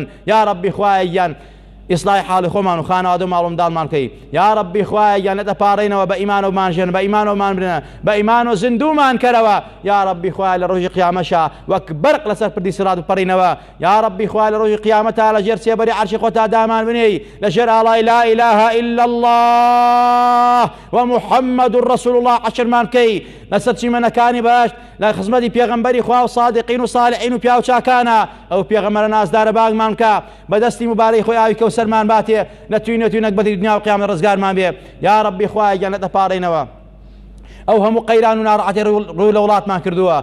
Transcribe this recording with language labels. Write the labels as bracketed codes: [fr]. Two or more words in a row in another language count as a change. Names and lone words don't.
[ckb] یا ربی خوای یان ئیسلاحی حاڵی خۆمان و خانەوادە و ماڵ و منداڵمان کەی. یا ربی خوای یان نەتەپاڕێنەوە، بە ئیمانەوەمان ژێن، بە ئیمانەوەمان برنە، بە ئیمان و زیندومان کەرەوە. یا ربی خوای لە ڕۆژی قیامەشە وەک بەرق لەسەر پردی سرات بپەڕینەوە. یا ربی خوای لە ڕۆژی قیامەتە لە ژێر سێبەری عەرشی خۆتا دامان بنێی، لە ژێر ئاڵای [ar] لا إله إلا الله ومحمد رسول الله [ckb] عەشرمان کەی، لەسەر چیمەنەکانی بەهەشت، لە خزمەتی پێغەمبەری خوا و صادقین و صالحین و پیاو چاکانە. ئەو پێغەمبەرە نازدارە باگمان کە، بەدەستی مبارەی خۆی ئاوی کەوسەرمان باتێ، نەتوینێت بەدی دنیا و قیامەت ڕزگارمان بێ. یا ربی خوای گیان نەتەپاڕێنەوە، ئەو هەموو قەیران و ناڕەحەتی ڕووی لە وڵاتمان کردووە.